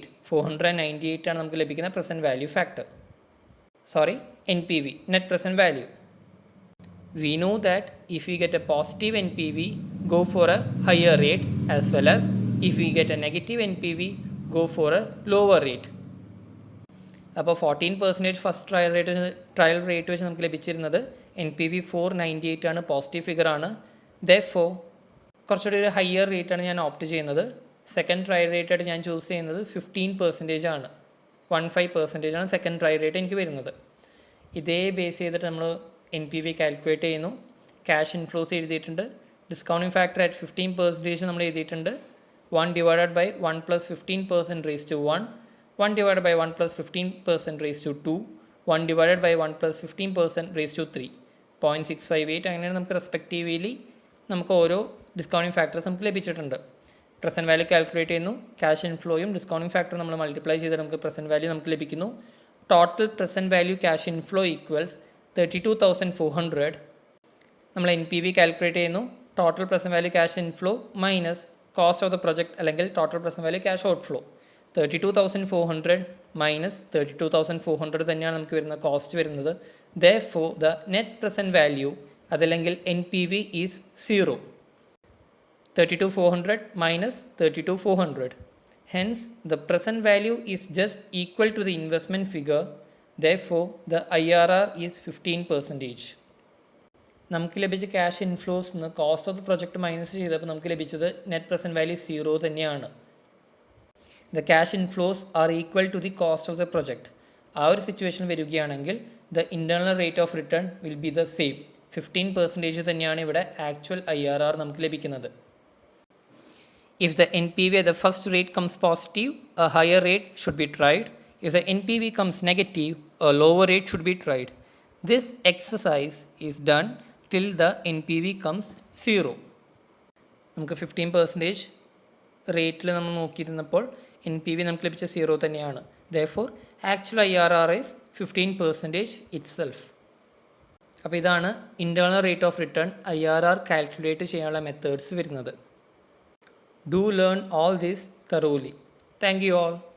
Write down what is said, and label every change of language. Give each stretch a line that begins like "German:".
Malayalam: 498 ആണ് നമുക്ക് ലഭിക്കുന്ന present value factor.
English: NPV, net present value. We know that if we get a positive NPV, go for a higher rate, as well as if we get a negative NPV, go for a lower rate.
Malayalam: അപ്പോൾ 14% first trial rate വെച്ച് നമുക്ക് ലഭിച്ചിരുന്നത് NPV 498 ആണ്, positive ഫിഗറാണ്. Therefore കുറച്ചുകൂടി ഒരു higher റേറ്റാണ് ഞാൻ opt ചെയ്യുന്നത്. Second trial റേറ്റായിട്ട് ഞാൻ ചൂസ് ചെയ്യുന്നത് 15% ആണ്. 15% ആണ് സെക്കൻഡ് ട്രയൽ റേറ്റ് എനിക്ക് വരുന്നത്. ഇതേ ബേസ് ചെയ്തിട്ട് നമ്മൾ NPV കാൽക്കുലേറ്റ് ചെയ്യുന്നു. ക്യാഷ് ഇൻഫ്ലോസ് എഴുതിയിട്ടുണ്ട്. ഡിസ്കൗണ്ടിങ് ഫാക്ടർ അറ്റ് 15% നമ്മൾ എഴുതിയിട്ടുണ്ട്.
English: 1 divided by 1 plus 15% raised to 1, 1 divided by 1 plus 15% raised to 2, 1 divided by 1 plus 15% raised to 3, 0.658.
Malayalam: അങ്ങനെ നമുക്ക് റെസ്പെക്റ്റീവ്ലി നമുക്ക് ഓരോ ഡിസ്കൗണ്ടിങ് ഫാക്ടേഴ്സ് നമുക്ക് ലഭിച്ചിട്ടുണ്ട്. പ്രസൻറ്റ് വാല്യൂ കാൽക്കുലേറ്റ് ചെയ്യുന്നു. ക്യാഷ് ഇൻഫ്ലോയും ഡിസ്കൗണ്ടിങ് ഫാക്ടർ നമ്മൾ മൾട്ടിപ്ലൈ ചെയ്തിട്ട് നമുക്ക് പ്രസൻറ്റ് വാല്യൂ നമുക്ക് ലഭിക്കുന്നു. Total present value cash inflow equals 32,400. നമ്മൾ NPV കാൽക്കുലേറ്റ് ചെയ്യുന്നു. Total present value cash inflow minus cost of the project അല്ലെങ്കിൽ total present value cash outflow. 32,400 minus 32,400 തന്നെയാണ് നമുക്ക് വരുന്ന കോസ്റ്റ് വരുന്നത്.
English: Therefore the net present value അതല്ലെങ്കിൽ NPV is 0. 32,400 minus 32,400. Hence the present value is just equal to the investment figure. Therefore the IRR is 15%.
Malayalam: നമുക്ക് ലഭിച്ച cash inflows നിന്ന് cost of the project minus ചെയ്തപ്പോൾ നമുക്ക് ലഭിച്ചത് net present value 0 തന്നെയാണ്.
English: The cash inflows are equal to the cost of the project.
Malayalam: ആ ഒരു situation വരികയാണെങ്കിൽ
English: The internal rate of return will be the same.
Malayalam: 15% തന്നെയാണ് ഇവിടെ ആക്ച്വൽ IRR നമുക്ക് ലഭിക്കുന്നത്.
English: If the NPV at the first rate comes positive, a higher rate should be tried. If the NPV comes negative, a lower rate should be tried. This exercise is done till the NPV comes 0.
Malayalam: നമുക്ക് 15% റേറ്റിൽ നമ്മൾ നോക്കിയിരുന്നപ്പോൾ NPV നമുക്ക് ലഭിച്ച 0 തന്നെയാണ്.
English: Therefore actual IRR is 15% itself.
Malayalam: അപ്പോൾ ഇതാണ് internal rate of return IRR calculate ചെയ്യാനുള്ള methods വരുന്നത്.
English: Do learn all this thoroughly. Thank you all.